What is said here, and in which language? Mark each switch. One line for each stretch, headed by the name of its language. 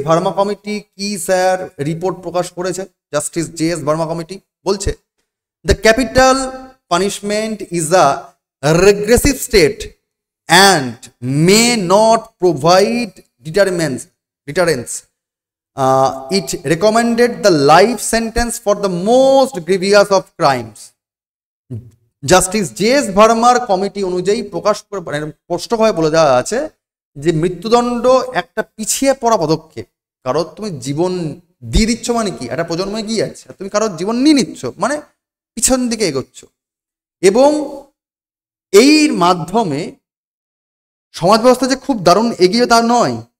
Bangla: Verma committee কি sir report প্রকাশ করেছে? Justice J.S.
English: Verma committee বলছে, the capital punishment is a regressive state and may not provide deterrence. It recommended the life sentence for the most grievous of crimes.
Bangla: Justice J.S. ভার্মার committee অনুযায়ী প্রকাশ করে স্পষ্টভাবে বলে দেওয়া আছে যে মৃত্যুদণ্ড একটা পিছিয়ে পড়া পদক্ষেপ। কারো তুমি জীবন দিয়ে দিচ্ছ মানে কি, একটা প্রজন্মে গিয়ে আছে, তুমি কারোর জীবন নিয়ে নিচ্ছ মানে পিছন দিকে এগোচ্ছ, এবং এর মাধ্যমে সমাজ ব্যবস্থা যে খুব দারুণ এগিয়ে তা নয়।